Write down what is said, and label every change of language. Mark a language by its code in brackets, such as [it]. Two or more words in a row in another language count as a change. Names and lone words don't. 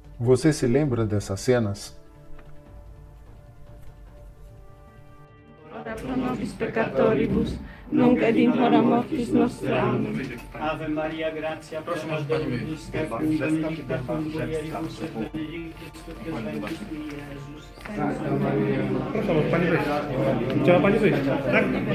[pt] Você se lembra dessas cenas? [la] Ora pro nobis peccatoribus, nunc et in hora mortis nostra. Amen. Ave Maria, gratia plena Dominus tecum, benedicta tu in mulieribus et benedictus fructus ventris tui, Iesus. Santa Maria. [pl] Proszę, pani wyjść. Chciała pani wyjść, tak?